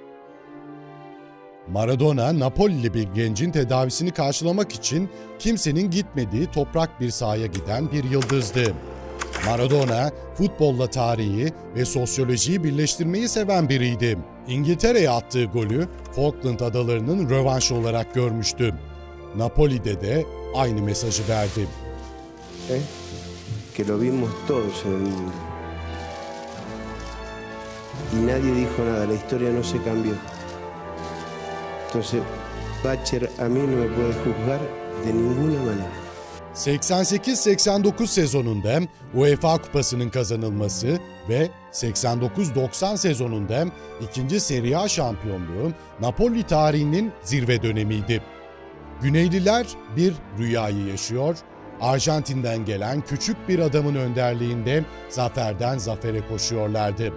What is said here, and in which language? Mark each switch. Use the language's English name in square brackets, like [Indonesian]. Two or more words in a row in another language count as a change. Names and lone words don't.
[Turkish] Maradona, Napolili bir gencin tedavisini karşılamak için kimsenin gitmediği toprak bir sahaya giden bir yıldızdı. Maradona, futbolla tarihi ve sosyolojiyi birleştirmeyi seven biriydi. İngiltere'ye attığı golü Falkland Adaları'nın rövanşı olarak görmüştü. Napoli'de de aynı mesajı verdi. [Spanish] Que lo vimos todos en el mundo. Y nadie dijo nada, la historia no se cambió. Entonces, Batcher a mí no me puede juzgar de ninguna manera. [Turkish] 88-89 sezonunda UEFA Kupası'nın kazanılması ve 89-90 sezonunda ikinci Serie A şampiyonluğu Napoli tarihinin zirve dönemiydi. Güneyliler bir rüyayı yaşıyor, Arjantin'den gelen küçük bir adamın önderliğinde zaferden zafere koşuyorlardı.